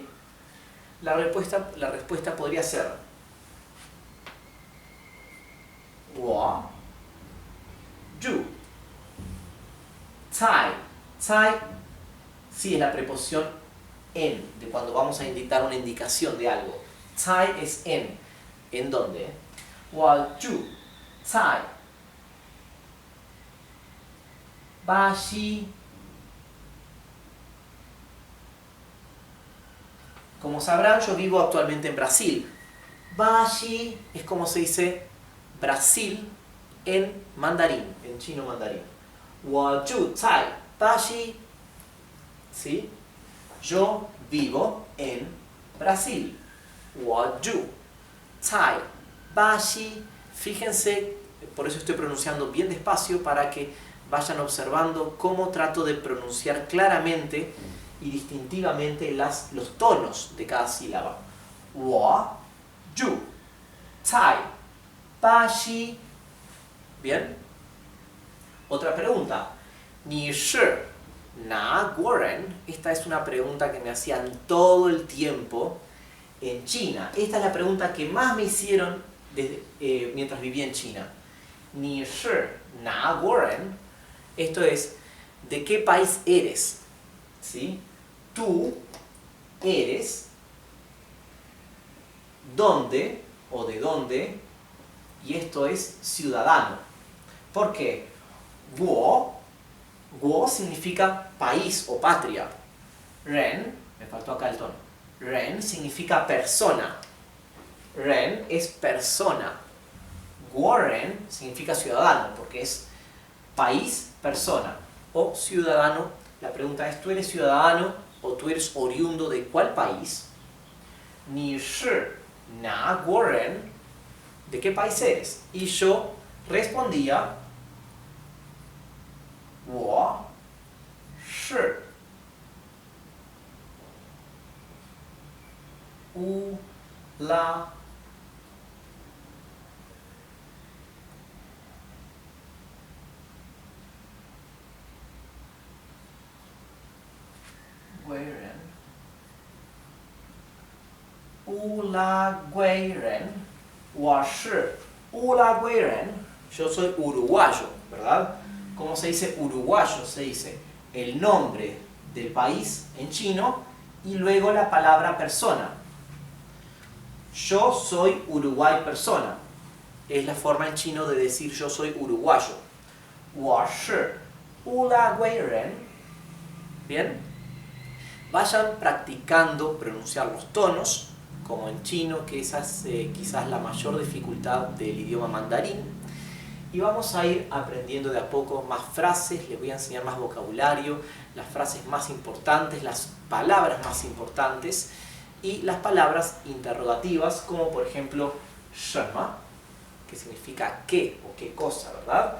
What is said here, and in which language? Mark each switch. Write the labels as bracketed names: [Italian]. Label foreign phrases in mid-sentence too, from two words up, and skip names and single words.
[Spanish] La respuesta podría ser [Chinese] 我住 在 [Spanish] sí es la preposición en, de cuando vamos a indicar una indicación de algo. 在 es en dónde. [Chinese] 我住在巴西. [Spanish] Como sabrán, yo vivo actualmente en Brasil. Bashi es como se dice Brasil en mandarín, en chino mandarín. [Chinese] 我住在巴西. [Spanish] ¿Sí? Yo vivo en Brasil. [Chinese] 我住在巴西. [Spanish] Fíjense, por eso estoy pronunciando bien despacio para que vayan observando cómo trato de pronunciar claramente y distintivamente los tonos de cada sílaba. [Chinese] 我住在巴西. [Spanish] ¿Bien? Otra pregunta. [Chinese] 你是哪国人? [Spanish] Esta es una pregunta que me hacían todo el tiempo en China. Esta es la pregunta que más me hicieron mientras vivía en China. [Chinese] 你是哪国人? [Spanish] Esto es, ¿de qué país eres? ¿Sí? Tú eres dónde o de dónde, y esto es ciudadano. ¿Por qué? Guo significa país o patria. Ren, me faltó acá el tono. Ren significa persona. Ren es persona. Guoren significa ciudadano, porque es país, persona. O ciudadano. La pregunta es, ¿tú eres ciudadano o tú eres oriundo de cuál país? [Chinese] 你是哪国人? [Spanish] ¿De qué país eres? Y yo respondía, [Chinese] 我是乌拉圭人. 乌拉圭人. 我是乌拉圭人. [Spanish] Yo soy uruguayo. ¿verdad? ¿Cómo se dice uruguayo? Se dice el nombre del país en chino y luego la palabra persona. Yo soy Uruguay persona. Es la forma en chino de decir yo soy uruguayo. [Chinese] 我是乌拉圭人. [Spanish] ¿Bien? Vayan practicando pronunciar los tonos, como en chino, que esa es quizás la mayor dificultad del idioma mandarín. Y vamos a ir aprendiendo de a poco más frases, les voy a enseñar más vocabulario, las frases más importantes, las palabras más importantes y las palabras interrogativas, como por ejemplo 什么, que significa qué o qué cosa, ¿verdad?